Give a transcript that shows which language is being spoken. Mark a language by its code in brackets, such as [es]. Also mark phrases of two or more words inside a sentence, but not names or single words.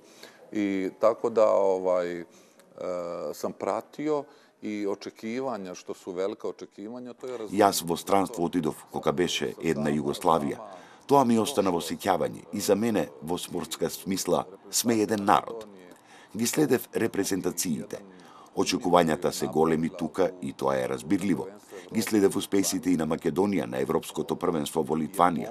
[sr] I tako da sam pratio i očekivanja, što su velika očekivanja, to je razumno. [mk] Јас во странство отидов кога беше една Југославија. Тоа ми остана во сеќавање и за мене во спортска смисла сме еден народ. Ги следев репрезентациите. Очекувањата се големи тука и тоа е разбирливо. Ги следев успесите и на Македонија на Европското првенство во Литванија.